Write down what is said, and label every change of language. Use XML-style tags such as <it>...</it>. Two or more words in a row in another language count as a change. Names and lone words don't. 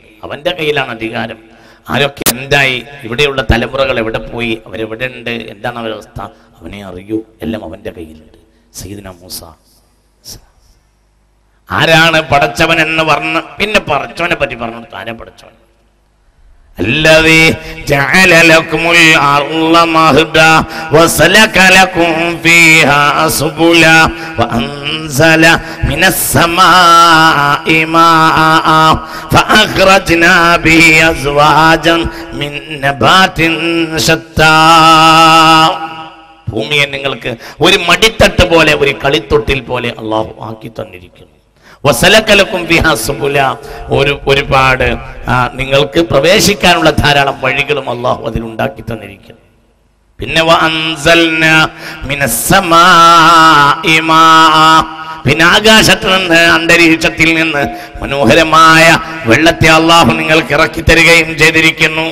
<ml>അവന്റെ കയ്യിലാണ് അധികാരം. ആരൊക്കെ എന്തായി, ഇവിടെയുള്ള തലമുറകൾ എവിടെ പോയി, അവരെവിടെ ഉണ്ട്, എന്താണ് അവരുടെ അവസ്ഥ, അവനെ അറിയൂ. എല്ലാം അവന്റെ കയ്യിലുണ്ട്. സയ്യിദ്നാ മൂസ ആരാണ് പടച്ചവൻ എന്ന് പറഞ്ഞ് പിന്നെ പടച്ചവനെ പറ്റി പറഞ്ഞു. താനെ പടച്ചവൻ</ml> <ar>الذي جعل لكم الأرض مهدا وسلك لكم فيها سبلا وأنزل من السماء ماء فأخرجنا به أزواجا من نبات شتى.</ar> <ml>ഭൂമിയെ നിങ്ങൾക്ക് ഒരു മടിത്തട്ട് പോലെ, ഒരു കളിത്തൊട്ടിൽ പോലെ അള്ളാഹു ആക്കി തന്നിരിക്കുന്നു.</ml> <ar>وسلك لكم فيها سبلا,</ar> <ml>ഒരുപാട് നിങ്ങൾക്ക് പ്രവേശിക്കാനുള്ള ധാരാളം വഴികളും അള്ളാഹു അതിലുണ്ടാക്കി തന്നിരിക്കുന്നു. പിന്നെ</ml> <ar>وأنزلنا من السماء ماء,</ar> <ml>പിന്നെ ആകാശത്ത് നിന്ന്, അന്തരീക്ഷത്തിൽ നിന്ന് മനോഹരമായ വെള്ളത്തെ അള്ളാഹു നിങ്ങൾക്ക് ഇറക്കി തരികയും ചെയ്തിരിക്കുന്നു.</ml>